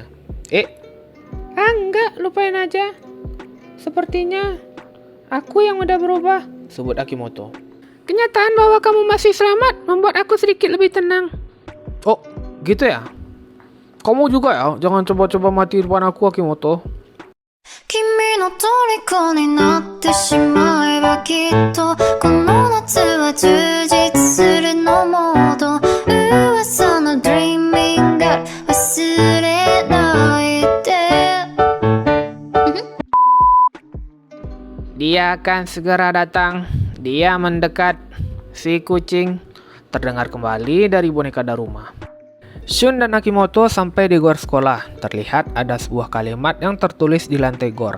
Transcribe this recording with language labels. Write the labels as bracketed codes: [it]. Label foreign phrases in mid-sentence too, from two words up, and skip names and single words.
[id] Enggak, lupain aja. Sepertinya aku yang udah berubah, sebut Akimoto. Kenyataan bahwa kamu masih selamat membuat aku sedikit lebih tenang. Oh, gitu ya? Kamu juga ya? Jangan coba-coba mati di depan aku, Akimoto. [ja] 君の虜になってしまえばきっとこの夏は充実するのモード噂の [en] Dreaming God [ja] 忘れないで [id] Dia akan segera datang. Dia mendekat. Si kucing terdengar kembali dari boneka Daruma. Shun dan Akimoto sampai di gor sekolah. Terlihat ada sebuah kalimat yang tertulis di lantai gor.